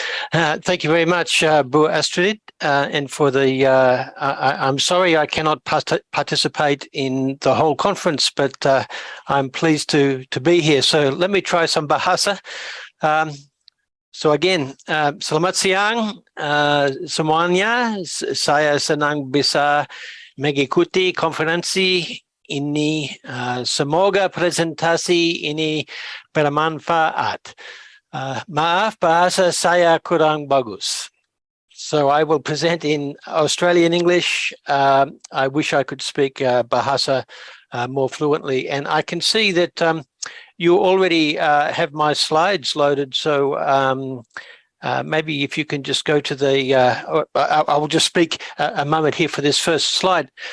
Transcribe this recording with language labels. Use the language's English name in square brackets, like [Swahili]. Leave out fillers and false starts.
[English] Thank you very much, Bu Astrid, and for the. I'm sorry I cannot participate in the whole conference, but I'm pleased to be here. So let me try some bahasa. So again, [Indonesian] selamat siang semuanya. Saya senang bisa mengikuti konferensi ini. Semoga presentasi ini bermanfaat. Maaf, bahasa saya kurang bagus. [English] So I will present in Australian English. I wish I could speak bahasa more fluently. And I can see that you already have my slides loaded. So maybe if you can just go to the, I will just speak a moment here for this first slide.